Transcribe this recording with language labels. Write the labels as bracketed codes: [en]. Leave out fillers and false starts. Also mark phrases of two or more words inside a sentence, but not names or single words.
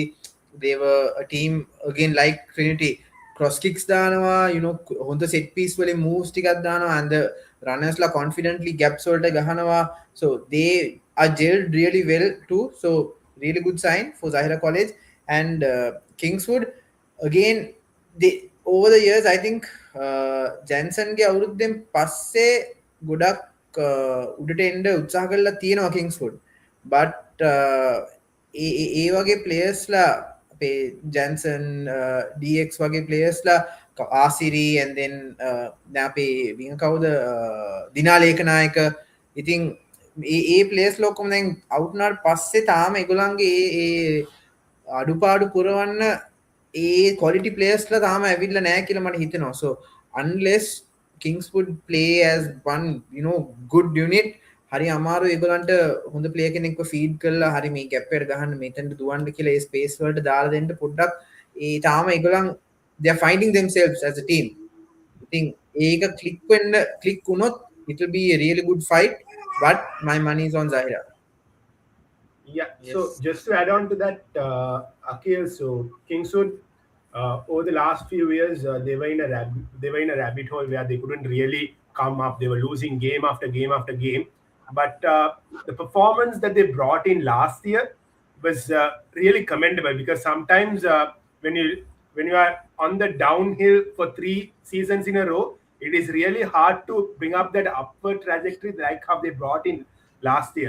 [en] They were a team again like Trinity, cross kicks දානවා, you know, හොඳ set piece වලින් moves [si] ටිකක් දානවා, [en] and the runners ලා confidently gaps [si] වලට ගහනවා. [en] So they are gelled really well too. So really good sign for Zahira College. And Kingswood again, they over the years I think [si] Jansen ගේ අවුරුද්දෙන් පස්සේ ගොඩක් උඩට එන්න උත්සාහ කරලා තියෙනවා Kingswood. But ඒ වගේ players ලා අපේ Jansen, DX වගේ players ලා ආසිරි [en] and then [si] දැන් අපේ විංග කවුද දිනාලේකනායක, ඉතින් ඒ players ලා ඔක්කොම දැන් out වුණාට පස්සේ තාම ඒගොල්ලන්ගේ ඒ අඩුපාඩු පුරවන්න ඒ quality players ලා තාම ඇවිල්ලා නැහැ කියලා මට හිතෙනවා. [en] So unless Kingswood play as one, you know, good unit, [si] hari අමාරු ඒගොල්ලන්ට හොඳ player කෙනෙක්ව feed කරලා hari මේ gap එකට ගහන්න මෙතනට දුවන්න කියලා ඒ space වලට දාලා දෙන්න පොඩ්ඩක් ඒ තාම ඒගොල්ලන් [en] they are finding themselves as a team. I think [si] ඒක click වුණොත් [en] it will be a really good fight, but my money is on Zahira. Yeah, so just to add on to that, Akhil, so Kingswood, over the last few years, they were in a rabbit hole where they couldn't really come up. They were losing game after game after game. But the performance that they brought in last year was really commendable, because sometimes when you are on the downhill for 3 seasons in a row, it is really hard to bring up that upward trajectory like how they brought in last year.